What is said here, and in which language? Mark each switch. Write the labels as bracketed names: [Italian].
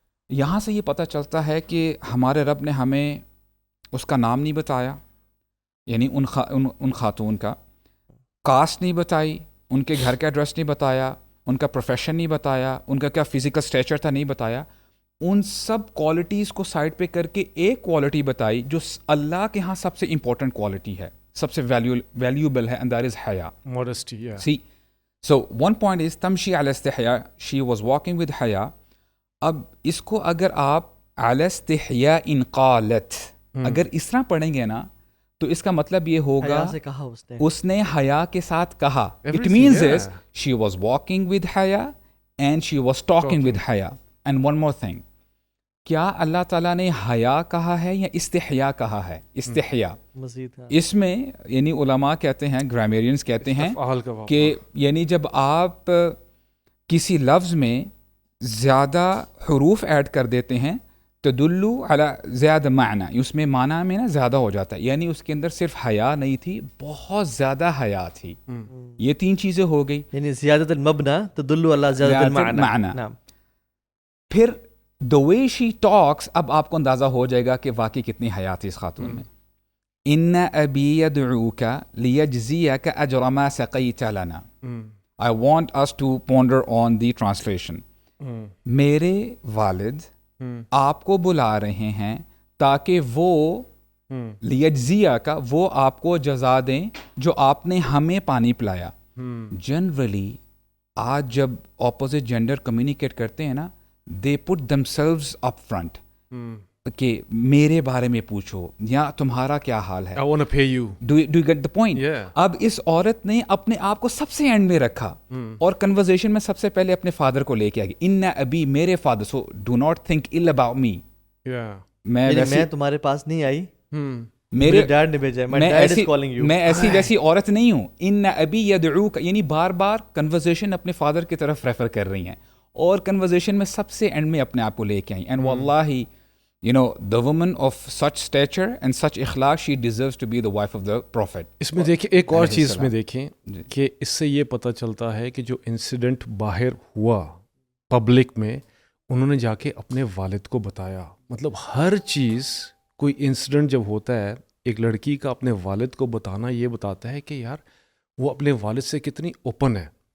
[Urdu] یہاں سے یہ پتہ چلتا ہے کہ ہمارے رب نے ہمیں اس کا نام نہیں بتایا, یعنی ان خاتون کا کاسٹ نہیں بتائی, ان کے گھر کا ایڈریس نہیں بتایا, ان کا پروفیشن نہیں بتایا, ان کا کیا فزیکل اسٹیچر تھا نہیں بتایا. ان سب کوالٹیز کو سائڈ پہ کر کے ایک کوالٹی بتائی جو اللہ کے ہاں سب سے امپورٹنٹ کوالٹی ہے, سب سے ویلیوبل ہے, [English] and that is [Urdu] حیا, [English] modesty. See, so one point is [Arabic] تمشی علی استحیاء, [English] she was walking with حیا. [Urdu] اب اس کو اگر آپ [Arabic] علی استحیاء ان قالت, [Urdu] اگر اس طرح پڑھیں گے نا تو اس کا مطلب یہ ہوگا اس نے حیا کے ساتھ کہا. [English] It means is she was walking with حیا and she was talking with حیا. And one more thing, [Urdu] کیا اللہ تعالیٰ نے حیا کہا ہے یا استحیا کہا ہے؟ استحیا مزید اس میں یعنی علماء کہتے ہیں، گرامیرینز کہتے ہیں استفعال کا واقع. کہ یعنی جب آپ کسی لفظ میں زیادہ حروف ایڈ کر دیتے ہیں [Arabic] تدلو علی زیادہ معنی، [Urdu] اس میں معنی میں نا زیادہ ہو جاتا ہے، یعنی اس کے اندر صرف حیا نہیں تھی، بہت زیادہ حیا تھی. یہ تین چیزیں ہو گئی، [Arabic] یعنی زیادت المبنى تدل علی زیادت المعنی. معنی. [Urdu] پھر [English] the way she talks، [Urdu] اب آپ کو اندازہ ہو جائے گا کہ واقعی کتنی حیا تھی اس خاتون میں. [Arabic] ان ابی یدعوک لیجزیک اجر ما سقیت لنا. [English] I want us to ponder on the translation. [Urdu] میرے والد آپ کو بلا رہے ہیں تاکہ وہ لیجزیہ کا وہ آپ کو جزا دیں جو آپ نے ہمیں پانی پلایا. جنرلی آج جب اپوزٹ جینڈر کمیونیکیٹ کرتے ہیں نا، [English] they put themselves up front [Urdu] کہ میرے بارے میں پوچھو یا تمہارا کیا حال ہے. [English] I want to pay you. Do you get the point? Yeah. [Urdu] اب اس عورت نے اپنے آپ کو سب سے اینڈ میں رکھا اور کنورزیشن میں سب سے پہلے اپنے فادر کو لے کے آگئی. [Arabic] ان ابی [Urdu] میرے father, [English] So do not think ill about me. [Urdu] میں تمہارے پاس نہیں آئی، میرے ڈیڈ نے بھیجا ہے، [English] my dad is calling you. [Urdu] میں ایسی ویسی عورت نہیں ہوں. [Arabic] ان ابی یدعوک، [Urdu] یعنی بار بار کنورزیشن اپنے فادر کی طرف ریفر کر رہی ہیں اور کنورزیشن میں سب سے اینڈ میں اپنے آپ کو لے کے آئیں. [English] And واللہ you know the woman of such stature and such اخلاق she deserves to be the wife of the prophet. [Urdu] اس میں دیکھیں ایک اور چیز میں دیکھیں کہ اس سے یہ پتہ چلتا ہے کہ جو انسیڈنٹ باہر ہوا پبلک میں، انہوں نے جا کے اپنے والد کو بتایا. مطلب ہر چیز، کوئی انسیڈنٹ جب ہوتا ہے، ایک لڑکی کا اپنے والد کو بتانا یہ بتاتا ہے کہ یار وہ اپنے والد سے کتنی اوپن ہے.